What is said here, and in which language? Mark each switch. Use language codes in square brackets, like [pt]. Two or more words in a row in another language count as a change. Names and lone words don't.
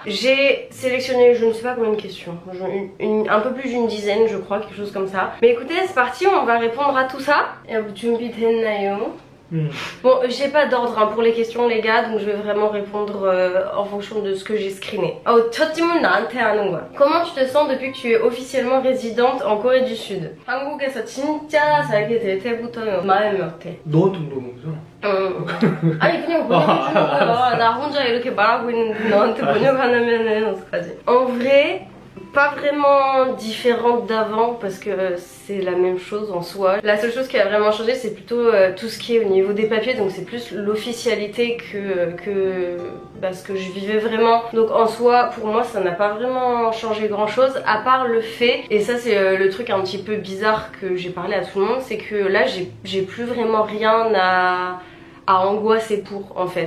[fr] J'ai sélectionné je ne sais pas combien de questions, un peu plus d'une dizaine je crois, quelque chose comme ça. Mais écoutez c'est parti, on va répondre à tout ça. Bon, j'ai pas d'ordre pour les questions les gars, donc je vais vraiment répondre en fonction de ce que j'ai screené. [ko] Oh, 첫 질문 나한테 하는 거야. [fr] Comment tu te sens depuis que tu es officiellement résidente en Corée du Sud? [ko] 한국에서 진짜 살게 될 때부터는 마음이 어때? 너한테 물어본 거잖아. 아니 그냥 번역해주는 거야. 나 혼자 이렇게 말하고 있는데 너한테 번역하면은 어떡하지? [fr] En vrai, pas vraiment différente d'avant parce que c'est la même chose en soi. La seule chose qui a vraiment changé c'est plutôt tout ce qui est au niveau des papiers, donc c'est plus l'officialité que ce que je vivais vraiment. Donc en soi pour moi ça n'a pas vraiment changé grand chose à part le fait, et ça c'est le truc un petit peu bizarre que j'ai parlé à tout le monde, c'est que là j'ai plus vraiment rien à angoisser pour en fait.